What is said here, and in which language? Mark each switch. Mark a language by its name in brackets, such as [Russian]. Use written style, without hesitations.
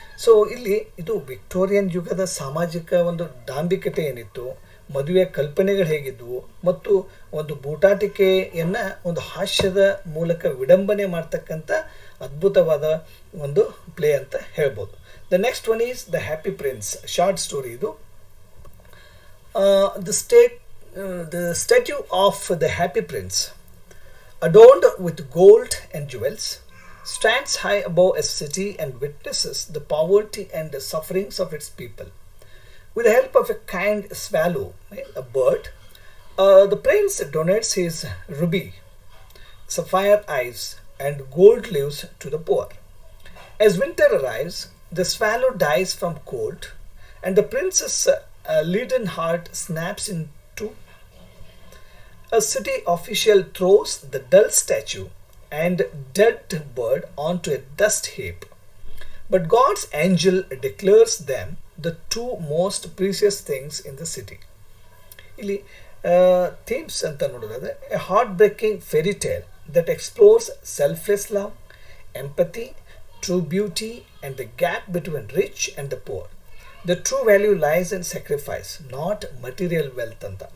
[Kannada] So ಇಲ್ಲಿ ಇದು Victorian ಯುಗದ ಸಾಮಾಜಿಕ ಒಂದು ಡಾಂಬಿಕತೆ ಏನಿತ್ತು, ಮದುವೆ ಕಲ್ಪನೆಗಳು ಹೇಗಿದ್ವು ಮತ್ತು ಒಂದು ಬೂಟಾಟಿಕೆಯನ್ನು ಒಂದು ಹಾಸ್ಯದ ಮೂಲಕ ವಿಡಂಬನೆ ಮಾಡ್ತಕ್ಕಂಥ ಅದ್ಭುತವಾದ ಒಂದು ಪ್ಲೇ ಅಂತ ಹೇಳ್ಬೋದು. [English] the next one is the happy prince, short story [Kannada] ಇದು. [English] The statue of the happy prince, adorned with gold and jewels, stands high above a city and witnesses the poverty and the sufferings of its people. With the help of a kind swallow, a bird, the prince donates his ruby, sapphire eyes, and gold leaves to the poor. As winter arrives, the swallow dies from cold, and the prince's leaden heart snaps in two. A city official throws the dull statue and dead bird onto a dust heap. But God's angel declares them the two most precious things in the city. [Kannada] ಇಲ್ಲಿ themes ಅಂತ ನೋಡೋದಾದ್ರೆ [English] A heart breaking fairy tale that explores selfless love, empathy, true beauty and the gap between rich and the poor. The true value lies in sacrifice, not material wealth ಅಂತ.